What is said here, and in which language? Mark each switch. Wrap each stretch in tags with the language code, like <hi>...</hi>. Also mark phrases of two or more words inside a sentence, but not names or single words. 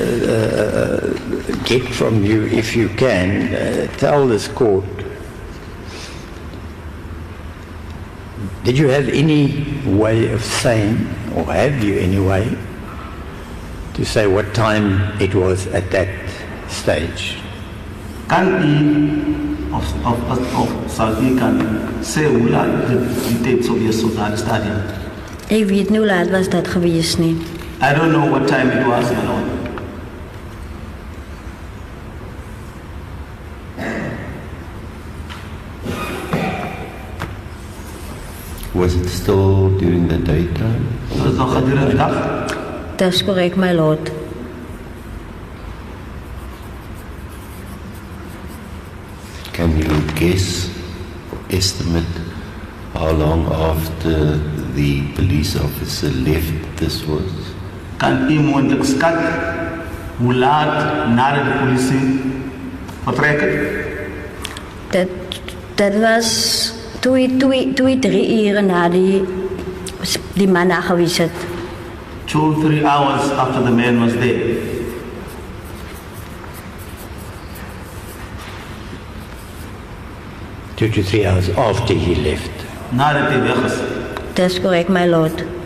<en>get from you, if you can, tell this court, did you have any way of saying, or have you any way, to say what time it was at that stage?</en> <af>Kan u, of sal u kan sê hoe laat die tyd sou wees op daardie stadium? Ek weet nie hoe laat was dat geweest nie.</af> <en>I don't know what time it was, my lord. Was it still during the daytime?</en> <af>Was het nog gedurende die dag? Dis korrek,</af> <en>my lord. Can you guess, estimate how long after the police officer left this was?</en> <af>Kan u moontlik skat hoe laat nadat die polisie vertrek het? Dat was 3 ure na die man daar geweest het.</af> <en>2-3 hours after the man was there. Two to 3 hours after he left.</en> <af>Nadat hy weg is. Dis korrek,</af> <en>my lord.</en>